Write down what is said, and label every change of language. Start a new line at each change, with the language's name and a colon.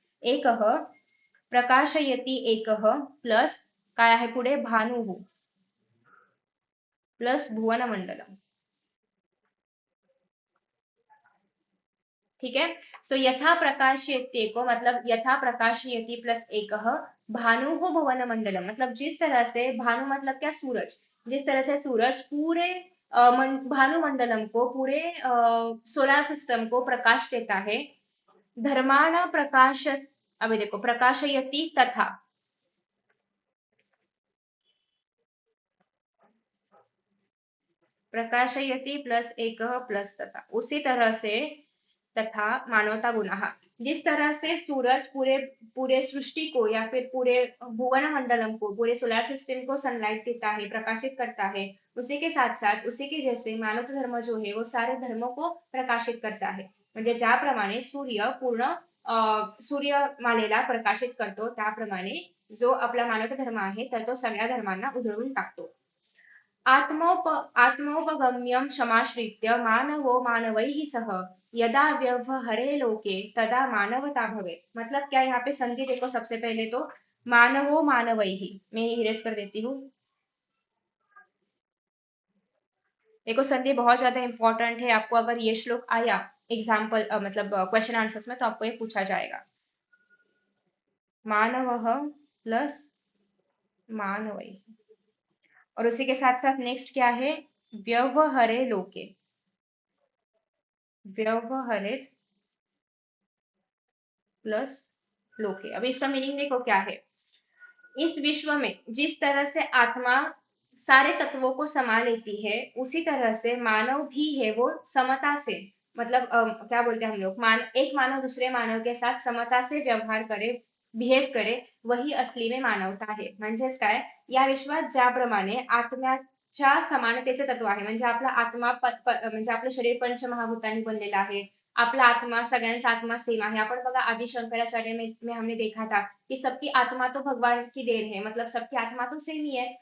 Sanskrit: एक प्रकाशयति एक प्लस
Marathi: काय आहे पुढे,
Sanskrit: भानु प्लस भुवन मंडलम।
Hindi: ठीक है, सो यथा प्रकाशयति को मतलब यथा प्रकाशयति प्लस एक भानु भुवन मंडलम, मतलब जिस तरह से भानु मतलब क्या, सूरज, जिस तरह से सूरज पूरे भानु मंडलम को, पूरे सोलर सिस्टम को प्रकाश देता है। धर्माण प्रकाश, अभी देखो प्रकाशयति तथा, प्रकाशयति प्लस एक प्लस तथा, उसी तरह से तथा मानवता गुना, जिस तरह से सूरज पूरे पूरे सृष्टि को या फिर पूरे भुवन मंडलम को, पूरे सोलर सिस्टम को सनलाइट देता है, प्रकाशित करता है, उसी के साथ साथ उसी के जैसे मानवता धर्म जो है वो सारे धर्मों को प्रकाशित करता है।
Marathi: म्हणजे ज्याप्रमाणे सूर्य पूर्ण सूर्यमालेला प्रकाशित करतो, त्याप्रमाणे जो आपला मानवता धर्म आहे तर तो सगळ्या धर्मांना उजळून टाकतो।
Sanskrit: आत्मोपगम्यम क्षमाश्रित्य मानवो मानवैः सह यदा व्यवहरे लोके तदा मानवता भवे,
Hindi: मतलब क्या, यहाँ पे संधि देखो, सबसे पहले तो मानवो मानवैः, मैं इरेज कर देती हूँ। देखो संधि बहुत ज्यादा इंपॉर्टेंट है, आपको अगर ये श्लोक आया एग्जाम्पल मतलब क्वेश्चन आंसर्स में, तो आपको ये पूछा जाएगा। मानव प्लस मानवैः, और उसी के साथ साथ नेक्स्ट क्या है, व्यवहरे लोके, व्यवहरित प्लस लोके। अब इसका मीनिंग देखो क्या है, इस विश्व में जिस तरह से आत्मा सारे तत्वों को समा लेती है, उसी तरह से मानव भी है वो समता से, मतलब क्या बोलते हैं हम लोग, एक मानव दूसरे मानव के साथ समता से व्यवहार करे, बिहेव करे, वही असली में मानवता आहे।
Marathi: म्हणजेच काय, या विश्वात ज्याप्रमाणे आत्म्याच्या समानतेचे तत्व आहे, म्हणजे आपला आत्मा म्हणजे आपलं शरीर पंचमहाभूतांनी बनलेलं आहे, आपला आत्मा, सगळ्यांचा आत्मा सेम आहे. आपण बघा
Hindi: आदि शंकराचार्य में हमने देखा था कि सबकी आत्मा तो भगवान की देन है, मतलब सबकी आत्मा तो सेम ही है.